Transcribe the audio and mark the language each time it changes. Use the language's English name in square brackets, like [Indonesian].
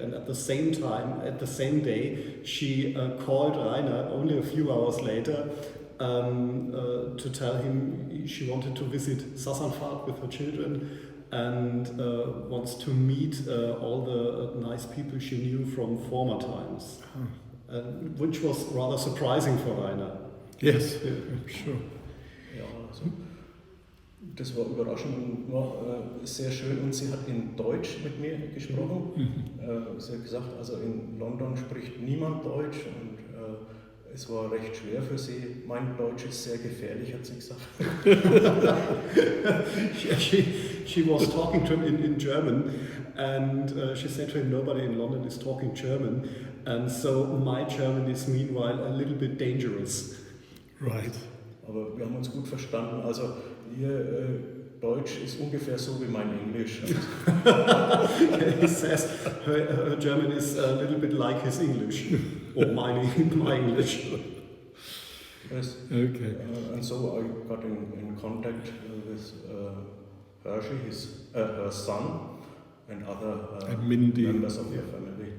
[English] And at the same time, at the same day, she called Rainer only a few hours later to tell him she wanted to visit Sassanfahrt with her children, and wants to meet all the nice people she knew from former times, which was rather surprising for Rainer. Yes, sure. [German] Ja, also das war überraschend und war sehr schön, und sie hat in Deutsch mit mir gesprochen. Sie hat gesagt, also in London spricht niemand Deutsch, und es war recht schwer für sie. Mein Deutsch ist sehr gefährlich, hat sie gesagt. [English] She was talking to him in German, and she said to him, nobody in London is talking German, and so my German is meanwhile a little bit dangerous. Right. [German] Aber wir haben uns gut verstanden. Also ihr Deutsch ist ungefähr so wie mein Englisch. [English] He says her German is a little bit like his English, or my English. Yes. Okay. And so I got in contact with Hershey, her son, and other members of their family.